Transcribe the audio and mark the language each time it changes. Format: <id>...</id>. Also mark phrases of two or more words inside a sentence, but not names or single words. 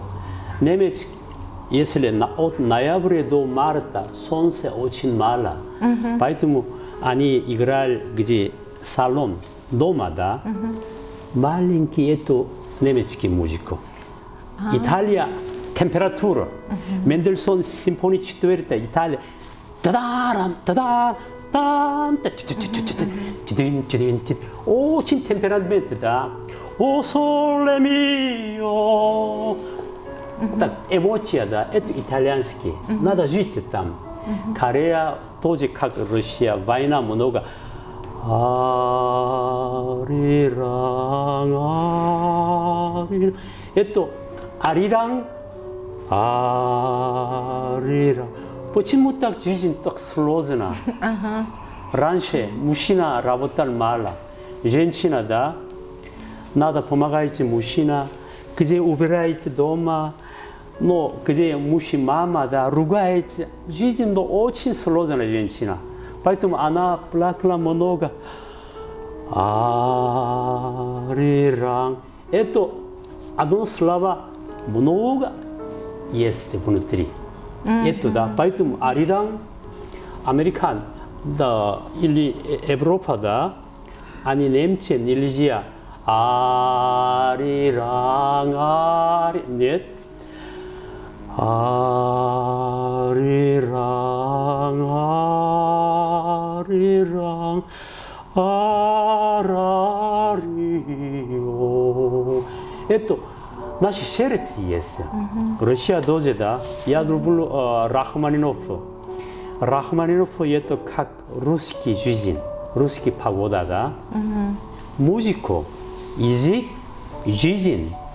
<ru>Немецкий, если от ноября до марта солнце очень мало, поэтому они играли где салон дома, да. маленький это немецкий музыка. Италия температура.</ru> <ko>멘델손 심포니 4 Италия. 따다람 따다 땀</ko> <ru>очень темперамент다.</ru> <it>오 솔레미오.</it> <ru>так эмоция, да, это итальянский. надо жить там. Корея тоже как Россия, война много. 아리랑 это 아리랑 아리랑 почему так жизнь так сложна? раньше мужчина работал мало, женщина, да, надо помогать мужчина, где убирает дома, но где мужчина, мама, да, ругает, жизнь очень сложная женщина, поэтому она плакала много. 아리랑 это одно слово много есть внутри. Это, да, поэтому 아리랑 американ, да, или Европа, да, они немцы нельзя. 아리랑 아리 нет.</ru> <ko>아리랑 아리랑 아라리오.</ko> <ru>Это наши сердце есть. Россия тоже, да. Я люблю Рахманинов. Рахманинов это как русский жизнь, русский погода, да. музыка, язык, жизнь.</ru>